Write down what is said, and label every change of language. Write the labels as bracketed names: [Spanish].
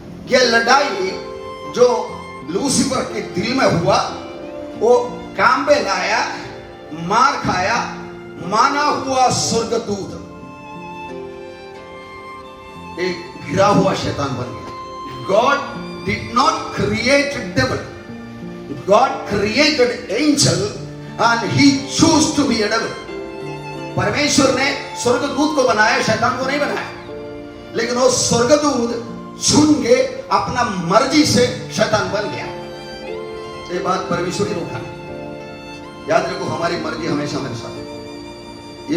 [Hindi] यह लड़ाई जो लूसीफर के दिल में हुआ, वो काम पे लाया, मार खाया, माना हुआ स्वर्गदूत एक गिरा हुआ शैतान बन गया। [English] God did not create devil, God created angel and he chose to be a devil. [Hindi] परमेश्वर ने स्वर्गदूत को बनाया, शैतान को नहीं बनाया, लेकिन वो स्वर्गदूत चुन के अपना मर्जी से शैतान बन गया। ये बात परमेश्वर ही रोका। याद रखो, हमारी मर्जी हमेशा हमारे साथ है।